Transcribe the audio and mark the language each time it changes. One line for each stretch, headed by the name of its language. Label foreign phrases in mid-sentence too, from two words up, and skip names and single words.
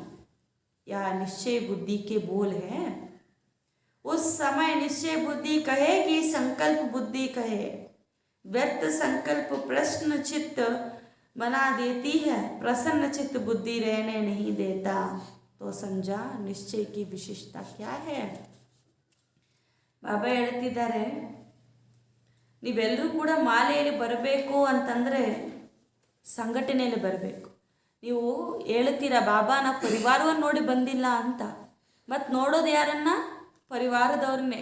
Hindi: यह निश्चय बुद्धि के बोल हैं. उस समय निश्चय बुद्धि कहे कि संकल्प बुद्धि कहे. व्यर्थ संकल्प प्रश्न चित्त बना देती है, प्रसन्न चित्त बुद्धि रहने नहीं देता. तो समझा निश्चय की विशेषता क्या है.
Kannada: ಬಾಬಾ ಹೇಳ್ತಿದ್ದಾರೆ, ನೀವೆಲ್ಲರೂ ಕೂಡ ಮಾಲೆಯಲ್ಲಿ ಬರಬೇಕು ಅಂತಂದರೆ ಸಂಘಟನೆಯಲ್ಲಿ ಬರಬೇಕು. ನೀವು ಹೇಳ್ತೀರಾ ಬಾಬಾ ನಾವು ಪರಿವಾರವನ್ನು ನೋಡಿ ಬಂದಿಲ್ಲ ಅಂತ, ಮತ್ತು ನೋಡೋದು ಯಾರನ್ನ? ಪರಿವಾರದವ್ರನ್ನೇ.